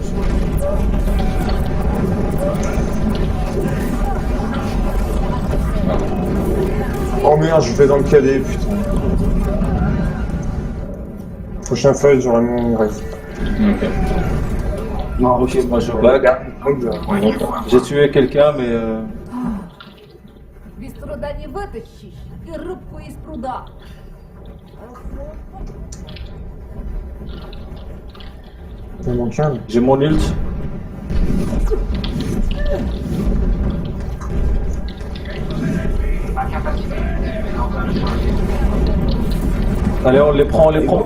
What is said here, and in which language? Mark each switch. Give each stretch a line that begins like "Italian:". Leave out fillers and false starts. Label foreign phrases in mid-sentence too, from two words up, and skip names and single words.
French: Oh merde, je vais dans le cadet, putain. Prochain fight, j'aurai mon rêve. Ok. Non, Ok, moi je bague. J'ai tué quelqu'un, mais.
Russian: Без труда не вытащишь и рыбку из пруда.
French: Il manque un. J'ai mon ult. Allez, on les prend, on les prend.